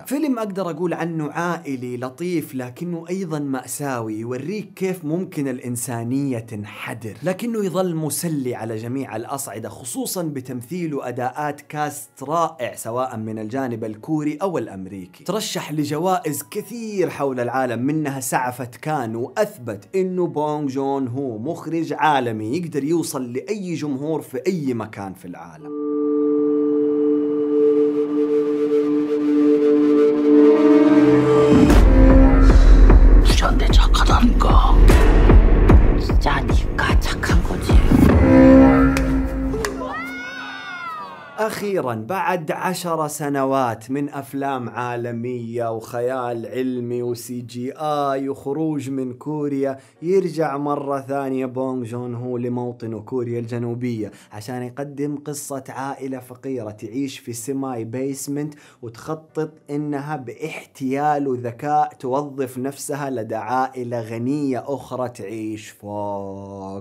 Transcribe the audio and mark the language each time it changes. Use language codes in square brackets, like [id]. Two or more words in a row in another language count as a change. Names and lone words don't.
[ar] فيلم أقدر أقول عنه عائلي لطيف لكنه أيضا مأساوي، يوريك كيف ممكن الإنسانية تنحدر، لكنه يظل مسلي على جميع الأصعدة، خصوصا بتمثيله أداءات كاست رائع سواء من الجانب الكوري أو الأمريكي. ترشح لجوائز كثير حول العالم منها سعفة كان، وأثبت إنه بونغ جون هو مخرج عالمي يقدر يوصل لأي جمهور في أي مكان في العالم. [ko] 부자인데 착하다니까. 진짜 니가 착한 거지. [ar] أخيرا بعد 10 سنوات من أفلام عالمية وخيال علمي وسي جي آي وخروج من كوريا، يرجع مرة ثانية بونغ جون هو لموطنه كوريا الجنوبية عشان يقدم قصة عائلة فقيرة تعيش في [en] semi basement [ar] وتخطط إنها باحتيال وذكاء توظف نفسها لدى عائلة غنية أخرى تعيش فوق.